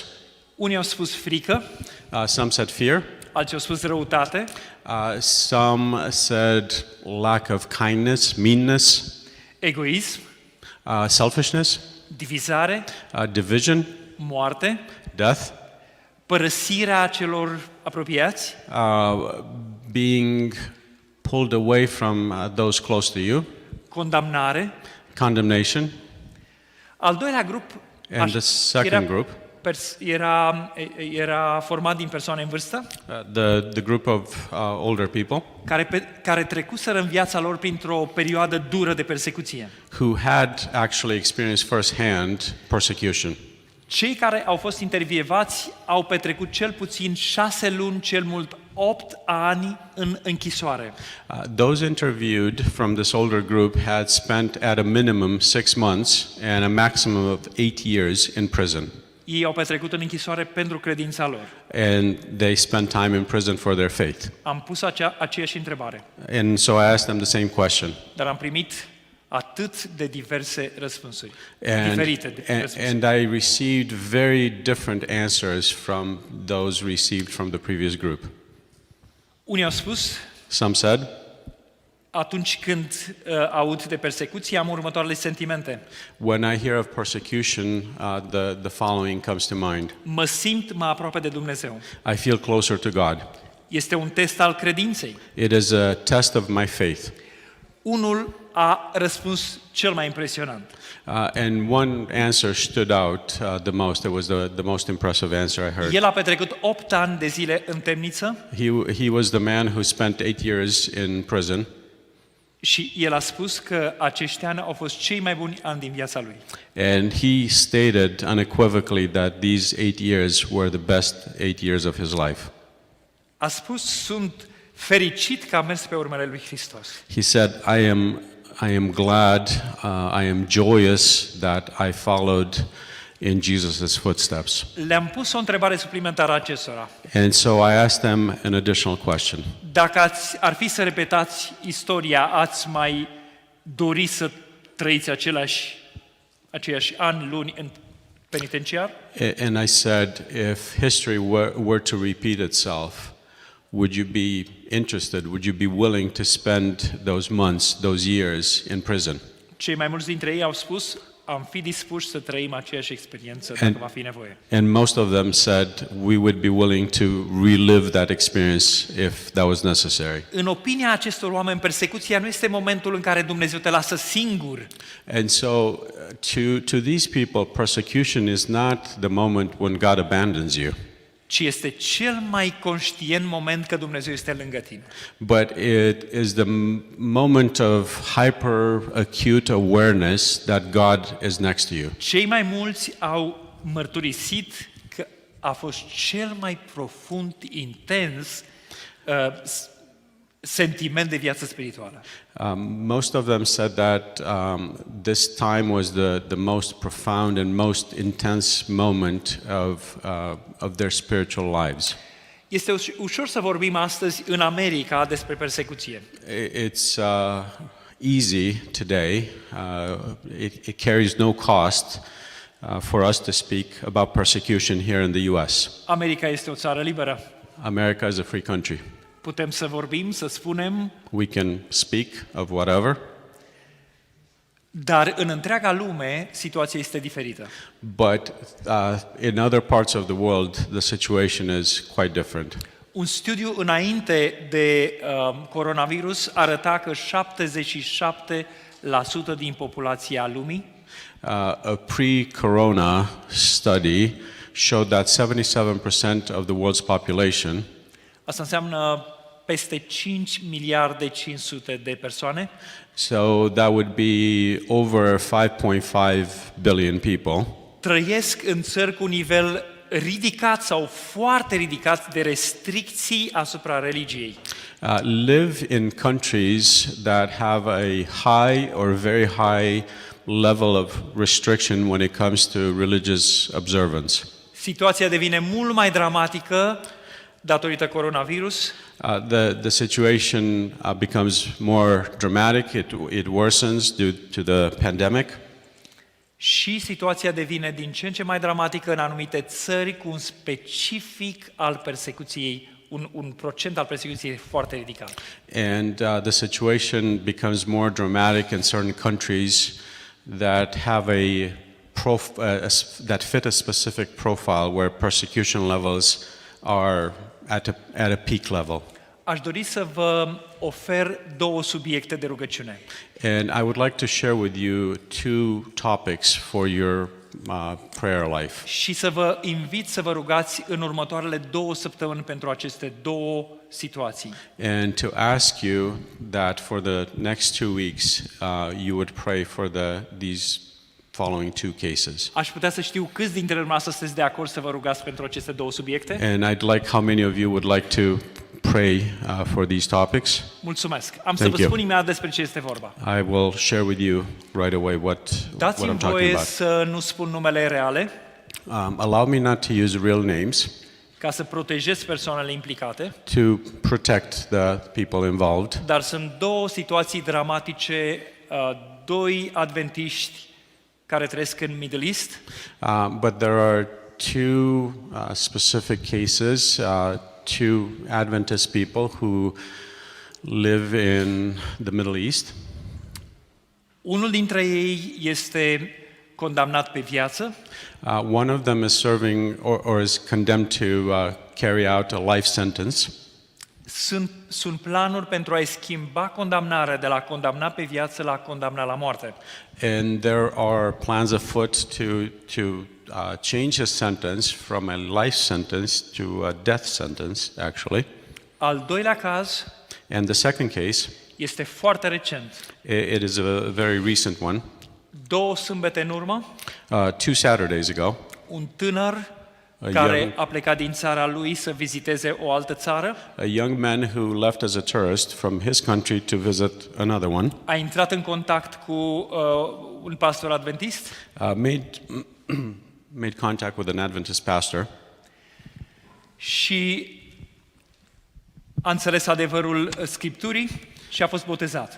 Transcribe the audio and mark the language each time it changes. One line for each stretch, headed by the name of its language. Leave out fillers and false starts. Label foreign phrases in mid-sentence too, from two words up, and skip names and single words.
Romanian: Unii au spus frică,
English: Some said fear.
Romanian: alții au spus răutate,
English: Some said lack of kindness, meanness,
Romanian: egoism,
English: selfishness,
Romanian: divizare,
English: division,
Romanian: moarte,
English: death,
Romanian: părăsirea celor apropiați,
English: being pulled away from those close to you,
Romanian: condamnare.
English: condemnation,
Romanian: Al doilea grup
English: and the second group,
Romanian: era format din persoane în vârstă
English: the group of older people
Romanian: care trecuseră în viața lor printr-o perioadă dură de persecuție.
English: who had actually experienced firsthand persecution.
Romanian: Cei care au fost intervievați au petrecut cel puțin 6 luni, cel mult 8 ani în închisoare.
English: Those interviewed from this older group had spent at a minimum 6 months and a maximum of 8 years in prison.
Romanian: Ei au petrecut în închisoare pentru credința lor.
English: And they spent time in prison for their faith.
Romanian: Am pus aceeași întrebare,
English: And so I asked them the same question.
Romanian: dar am primit atât de diverse răspunsuri,
English: And,
Romanian: diferite răspunsuri.
English: and I received very different answers from those received from the previous group.
Romanian: Unii au spus,
English: Some said,
Romanian: atunci când aud de persecuție, am următoarele sentimente.
English: when I hear of persecution, the following comes to mind.
Romanian: Mă simt mai aproape de Dumnezeu.
English: I feel closer to God.
Romanian: Este un test al credinței.
English: It is a test of my faith.
Romanian: Unul a răspuns cel mai impresionant.
English: And one answer stood out the most. It was the most impressive answer I heard.
Romanian: El a petrecut 8 ani de zile în temniță
English: He was the man who spent 8 years in prison.
Romanian: și el a spus că acești ani au fost cei mai buni ani din viața lui.
English: And he stated unequivocally that these 8 years were the best 8 years of his life.
Romanian: A spus, sunt fericit că am mers pe urmele lui Hristos.
English: He said, I am glad, I am joyous that I followed in Jesus' footsteps.
Romanian: Le-am pus o întrebare suplimentară acestora.
English: And so I asked them an additional question.
Romanian: Dacă ar fi să repetați istoria, ați mai dori să trăiți aceiași ani, luni în penitenciar?
English: And I said, if history were to repeat itself, would you be interested, would you be willing to spend those months, those years in prison?
Romanian: Cei mai mulți dintre ei au spus, am fi dispuși să trăim aceeași experiență dacă va fi nevoie.
English: And most of them said, we would be willing to relive that experience if that was necessary.
Romanian: În opinia acestor oameni, persecuția nu este momentul în care Dumnezeu te lasă singur,
English: And so to these people, persecution is not the moment when God abandons you,
Romanian: ci este cel mai conștient moment că Dumnezeu este lângă tine.
English: but it is the moment of hyper acute awareness that God is next to you.
Romanian: Cei mai mulți au mărturisit că a fost cel mai profund, intens sentiment de viață spirituală.
English: Most of them said that this time was the most profound and most intense moment of their spiritual lives.
Romanian: Este ușor să vorbim astăzi în America despre persecuție.
English: It's easy today. It carries no cost for us to speak about persecution here in the U.S.
Romanian: America este o țară liberă.
English: America is a free country.
Romanian: Putem să vorbim, să spunem,
English: We can speak of whatever,
Romanian: dar în întreaga lume situația este diferită.
English: but in other parts of the world, the situation is quite different.
Romanian: Un studiu înainte de coronavirus arăta că 77% din populația lumii
English: A pre-corona study showed that 77% of the world's population,
Romanian: asta înseamnă peste 5 miliarde 500 de persoane,
English: so that would be over 5.5 billion people,
Romanian: trăiesc în țări cu nivel ridicat sau foarte ridicat de restricții asupra religiei.
English: live in countries that have a high or very high level of restriction when it comes to religious observance.
Romanian: Situația devine mult mai dramatică datorită coronavirus.
English: The situation becomes more dramatic, it worsens due to the pandemic.
Romanian: Și situația devine din ce în ce mai dramatică în anumite țări cu un specific al persecuției, un procent al persecuției foarte ridicat.
English: And the situation becomes more dramatic in certain countries that have that fit a specific profile where persecution levels are at a peak level.
Romanian: Aș dori să vă ofer două subiecte de rugăciune.
English: And I would like to share with you two topics for your prayer life.
Romanian: Și să vă invit să vă rugați în următoarele 2 săptămâni pentru aceste două situații.
English: And to ask you that for the next 2 weeks, you would pray for these following two cases.
Romanian: Aș putea să știu câți dintre dumneavoastră sunteți de acord să vă rugați pentru aceste două subiecte?
English: And I'd like how many of you would like to pray for these topics.
Romanian: Mulțumesc. Am să
English: Thank
Romanian: vă
English: you.
Romanian: spun imediat despre ce este vorba.
English: I will share with you right away what I'm
Romanian: Dați-mi
English: talking
Romanian: voie
English: about.
Romanian: să nu spun numele reale,
English: Allow me not to use real names
Romanian: ca să protejez persoanele implicate,
English: to protect the people involved.
Romanian: dar sunt două situații dramatice, doi adventiști care trăiesc în Middle East,
English: But there are two specific cases, two Adventist people who live in the Middle East.
Romanian: unul dintre ei este condamnat pe viață,
English: One of them is serving or is condemned to carry out a life sentence.
Romanian: sunt planuri pentru a-i schimba condamnarea de la condamnat pe viață la condamnat la moarte.
English: And there are plans afoot to change his sentence from a life sentence to a death sentence, actually.
Romanian: Al doilea caz
English: And the second case,
Romanian: este foarte recent.
English: it is a very recent one.
Romanian: 2 sâmbete în urmă,
English: 2 Saturdays ago,
Romanian: un tânăr
English: A
Romanian: care
English: young-
Romanian: a plecat din țara lui să viziteze o altă țară,
English: a young man who left as a tourist from his country to visit another one,
Romanian: a intrat în contact cu un pastor adventist
English: made contact with an Adventist pastor,
Romanian: și a înțeles adevărul Scripturii și a fost botezat.